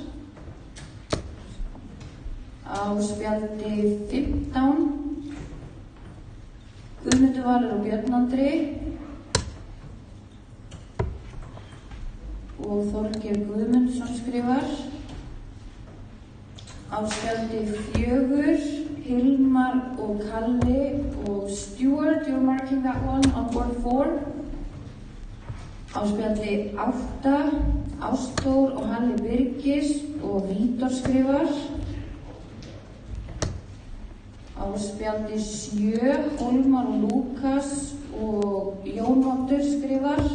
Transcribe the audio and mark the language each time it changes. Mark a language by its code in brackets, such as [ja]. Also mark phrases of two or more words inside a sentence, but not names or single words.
[is] Á spjaldi 15, Guðmundur Valur og Björn Andri og Þorgeir Guðmundsson skrifar. Á spjaldi 4, Hilmar og Kalli og Stuart, [en] you're marking that one on board 4. [is] Á spjaldi 8, Ástór og Halli Birgis og Vítor skrifar. Á spjaldi 7, Hólmar og Lúkas og Jón Oddur skrifar.